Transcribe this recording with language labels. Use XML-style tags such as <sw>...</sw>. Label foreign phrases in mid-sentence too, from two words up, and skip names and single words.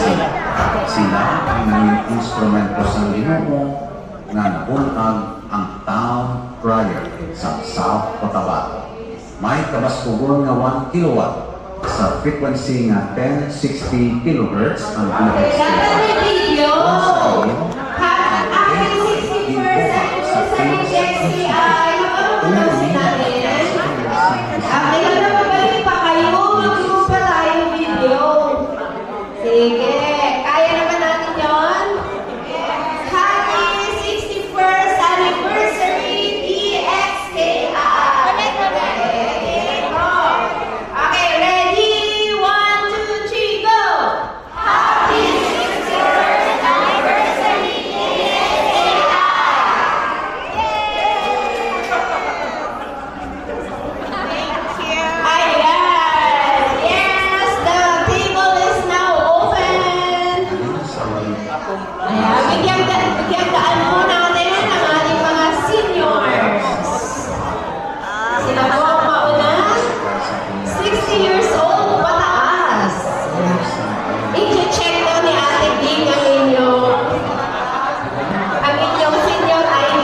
<hil>Sila ang naging instrumento sa Ginoo nga nabunag ang</hil> <en>town crier</en> <hil>sa South Cotabato. May kabaskugon nga 1 kilowatt sa frequency nga 1060 kHz ang</hil> <en>Okay,</en> <tl>dapat may</tl> <en>video. Happy 61st anniversary JXCI.</en> <tl>Napapagpapansin natin. Okay, na mabalik pa kayo. Mag-group pa tayo video. Sige. Kaya naman natin yun?</tl> <en>Happy 61st anniversary DXKI. Okay, ready? 1, 2, 3, go! Happy 61st anniversary Ayan! Yes! The table is now open!</en> <tl>Ayan, bigyan daan po natin ang ating mga seniors. Sila po ang mauna. 60</tl> <en>years old,</en> <tl>pataas. I-check na ni Ate Ding ang inyong senior ID.</tl>